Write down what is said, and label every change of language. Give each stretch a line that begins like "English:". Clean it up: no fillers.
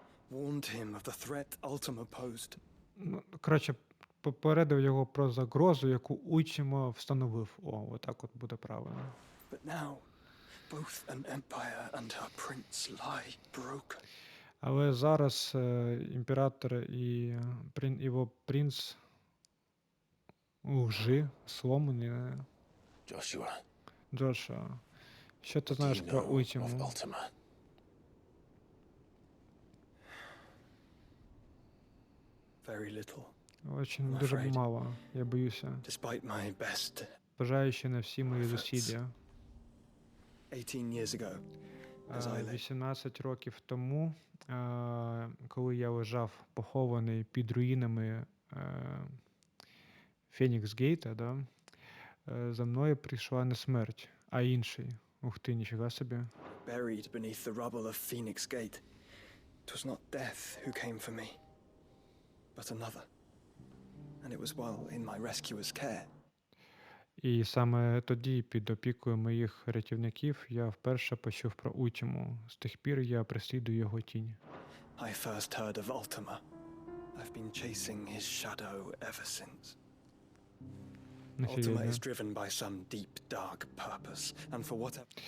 English: Warned him of the threat Ultima posed.
Ukrainian: Коротше, попередив його про загрозу, яку Ультіма встановив. Отак от буде правильно.
English: But now both an empire and her prince lie broken.
Ukrainian: Але зараз імператор і його принц лжи, сломані. Джошуа, що ти знаєш про Ультиму?
English: Very little.
Ukrainian: Очень дуже мало, я боюся.
English: Despite my best.
Ukrainian: Бажаючи на всі мої зусилля. 18 років тому, коли я лежав похований під руїнами Фенікс-Гейта, да, за мною прийшла не смерть, а інший. Ух ти, ніфіга собі.
English: Buried beneath the rubble of Phoenix Gate. It was not death who came for me, but another. And it was while in my rescuer's care.
Ukrainian: І саме тоді, під опікою моїх рятівників, я вперше почув про Ультиму. З тих пір я преслідую його тінь.
English: I first heard of Ultima. I've been chasing his shadow ever since. Ultima is driven by some deep, dark purpose, and for whatever...